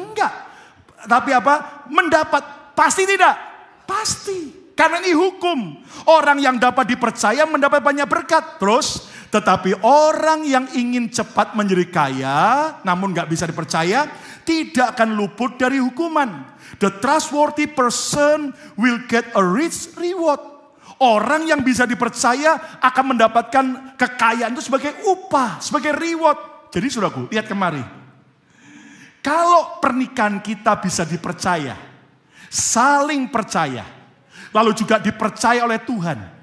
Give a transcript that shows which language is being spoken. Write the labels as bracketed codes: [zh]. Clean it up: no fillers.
[id] Enggak. Tapi apa? Mendapat. Pasti tidak? Pasti. Karena ini hukum. Orang yang dapat dipercaya mendapat banyak berkat. Terus, tetapi orang yang ingin cepat menjadi kaya, namun gak bisa dipercaya, tidak akan luput dari hukuman. [en] The trustworthy person will get a rich reward. [id] Orang yang bisa dipercaya akan mendapatkan kekayaan itu sebagai upah, sebagai reward. Jadi saudaraku, lihat kemari. Kalau pernikahan kita bisa dipercaya, saling percaya, lalu juga dipercaya oleh Tuhan.